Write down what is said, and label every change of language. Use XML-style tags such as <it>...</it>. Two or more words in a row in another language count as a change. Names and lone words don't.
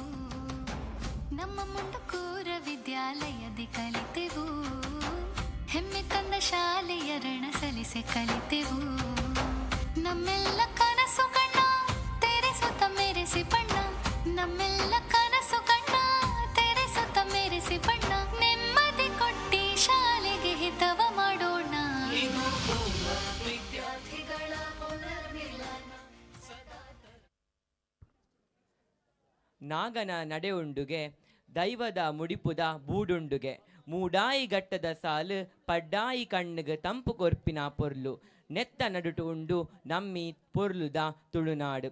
<kn>ನಮ್ಮ ಮುಂಡಕೂರ ವಿದ್ಯಾಲಯದಿ ಕಲಿತೆವು, ಹೆಮ್ಮೆ ತಂದ ಶಾಲೆಯ ಋಣ ಸಲ್ಲಿಸಿ ಕಲಿತೆವು. ನಮ್ಮೆಲ್ಲ ಕನಸು ಕಣ್ಣ ತೆರೆಸುತ್ತ ಮೆರೆಸಿ ಬಣ್ಣ, ನಮ್ಮೆಲ್ಲ ಕನಸು ಕಣ್ಣ ತೆರೆಸುತ್ತ ಮೆರೆಸಿ ಬಣ್ಣ, ನೆಮ್ಮದಿ ಕೊಟ್ಟಿ ಶಾಲೆಗೆ ಹಿತವ ಮಾಡೋಣ.</kn> <tcy>ನಾಗನ ನಡೆಯುಂಡುಗೆ ದೈವದ ಮುಡಿಪುದ ಬೂಡುಂಡುಗೆ, ಮೂಡಾಯಿ ಗಟ್ಟದ ಸಾಲು ಪಡ್ಡಾಯಿ ಕಣ್ಣಿಗೆ ತಂಪು ಕೊರ್ಪಿನ ಪೊರ್ಲು, ನೆತ್ತ ನಡುಟು ಉಂಡು ನಮ್ಮಿ ಪೊರ್ಲುದ ತುಳುನಾಡು.</tcy>